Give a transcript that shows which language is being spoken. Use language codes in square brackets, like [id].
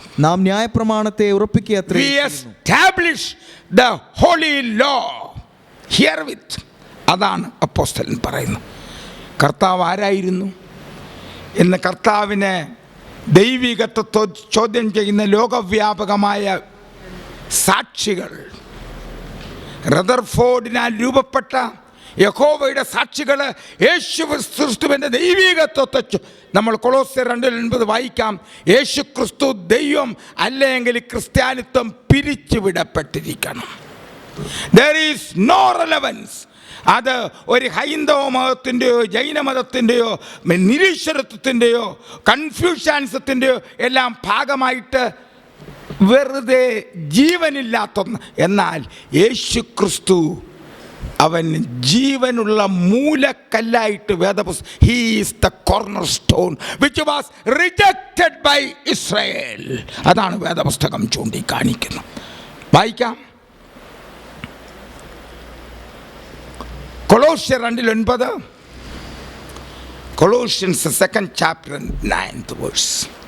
[ml] നാം ന്യായപ്രമാണത്തെ ഉറപ്പിക്കുകയത്രേ. [en] We establish the holy law herewith. [ml] അതാണ് അപ്പോസ്തലൻ പറയുന്നത്. കർത്താവ് ആരായിരുന്നു എന്ന് കർത്താവിനെ ദൈവികത്വത്തെ ചോദ്യം ചെയ്യുന്ന ലോകവ്യാപകമായ സാക്ഷികൾ, റദർഫോർഡിനാൽ രൂപപ്പെട്ട യഹോവയുടെ സാക്ഷികൾ യേശുക്രിസ്തുവിൻ്റെ ദൈവികത്വത്തെ നമ്മൾ കൊളോസ്യർ 2:9 വായിക്കാം. യേശുക്രിസ്തു ദൈവം അല്ലെങ്കിൽ ക്രിസ്ത്യാനിത്വം പിരിച്ചുവിടപ്പെട്ടിരിക്കണം. [en] There is no relevance. [ml] അത് ഒരു ഹൈന്ദവ മതത്തിൻ്റെയോ ജൈനമതത്തിൻ്റെയോ നിരീശ്വരത്വത്തിൻ്റെയോ കൺഫ്യൂഷൻസത്തിൻ്റെയോ എല്ലാം ഭാഗമായിട്ട് വെറുതെ ജീവനില്ലാത്തൊന്ന്. എന്നാൽ യേശു ക്രിസ്തു അവൻ ജീവനുള്ള മൂലക്കല്ലായിട്ട് [en] He is the corner stone which was rejected by Israel. [ml] അതാണ് വേദപുസ്തകം ചൂണ്ടിക്കാണിക്കുന്നത്. വായിക്കാം. [en] കൊളോസ്യർ 2:9, Colossians 2nd chapter 9th verse.